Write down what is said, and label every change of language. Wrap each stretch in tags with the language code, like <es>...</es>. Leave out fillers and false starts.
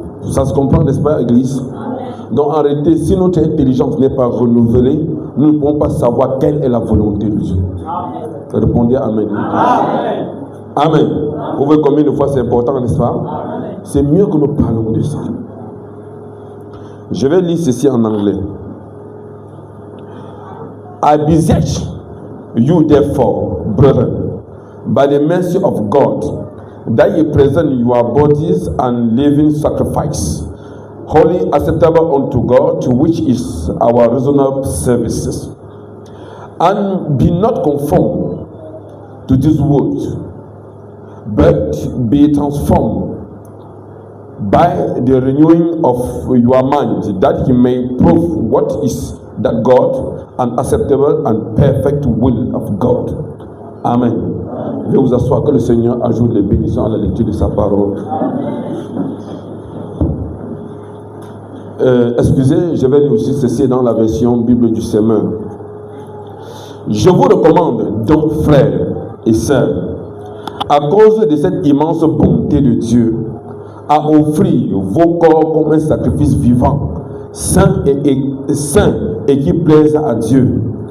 <fr>Ça se comprend, n'est-ce pas, Église? Donc en réalité, si notre intelligence n'est pas renouvelée, nous ne pouvons pas savoir quelle est la volonté de Dieu. Répondez Amen. Amen. Amen. Vous voyez combien de fois c'est important, n'est-ce pas? C'est mieux que nous parlons de ça. Je vais lire ceci en anglais.</fr> <en>I beseech you therefore, brethren, by the mercy of God, that ye present your bodies an living sacrifice, holy acceptable unto God, which is our reasonable services. And be not conformed to this world, but be transformed by the renewing of your mind, that you may prove what is that God and acceptable and perfect will of God. Amen.</en> <fr>Je vais vous asseoir, que le Seigneur ajoute les bénédictions à la lecture de sa parole. Excusez, je vais lire aussi ceci dans la version Bible du Semeur. Je vous recommande donc, frères et sœurs, à cause de cette immense bonté de Dieu, à offrir vos corps comme un sacrifice vivant, saint et qui plaise à Dieu.</fr>